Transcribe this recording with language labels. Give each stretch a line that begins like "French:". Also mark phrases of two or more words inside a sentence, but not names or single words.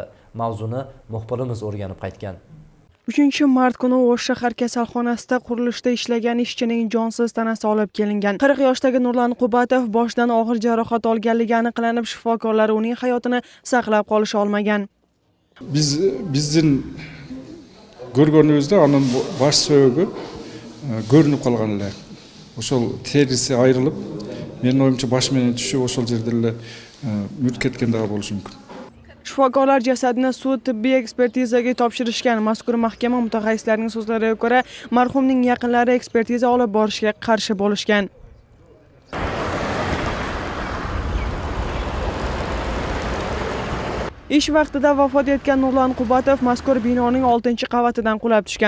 Uzbek: Mavzuni muxbirimiz o'rganib qaytgan. 3-mart kuni O'sh shahar kasalxonasida qurilishda ishlagan ishchining jonsiz tanasi olib kelingan. 40 yoshdagi Nurlan Qubatov boshidan og'ir jarohat olganligi aniqlanib, shifokorlar uning hayotini saqlab qolisha olmagan.
Kyrgyz: Биздин көргөнүбүздө анын баш сөөгү көрүнүп калган эле. Ошол териси айрылып, менин оюмча баш менен түшүп ошол жерде эле мүрт кеткен дагы болушу мүмкүн.
Uzbek: Shifokorlar jasadni sud tibbiy ekspertizaga topshirishgan. Mazkur mahkama mutaxassislarining so'zlariga ko'ra, marhumning yaqinlari ekspertiza olib borishga qarshi bo'lishgan. Ish vaqtida vafot etgan Nurlan Qubatov mazkur binoning 6-qavatidan qulab tushgan.